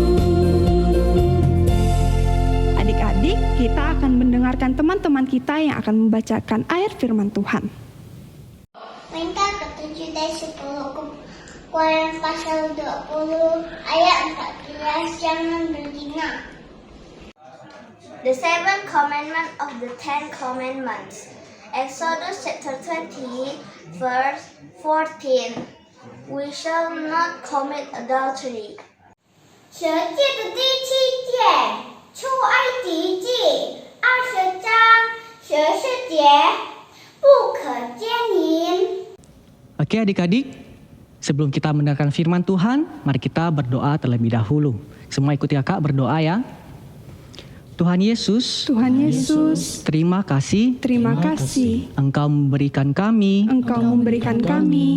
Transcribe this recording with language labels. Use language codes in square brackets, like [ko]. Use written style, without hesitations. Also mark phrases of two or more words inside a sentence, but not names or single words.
[id] Adik-adik, kita akan mendengarkan teman-teman kita yang akan membacakan ayat firman Tuhan. Perintah ke-7 dari 10 Keluaran pasal 20 ayat 14, jangan berzina. [en] The seven commandments of the 10 commandments. Exodus chapter 20 verse 14. We shall not commit adultery. [zh] 蛇戒的第7戒，出埃及记20章14节，不可奸淫。 [id] Oke adik-adik, sebelum kita mendengarkan firman Tuhan, mari kita berdoa terlebih dahulu. Semua ikuti kakak berdoa ya. Tuhan Yesus, Tuhan Yesus, terima kasih terima kasih Engkau memberikan kami Engkau memberikan kami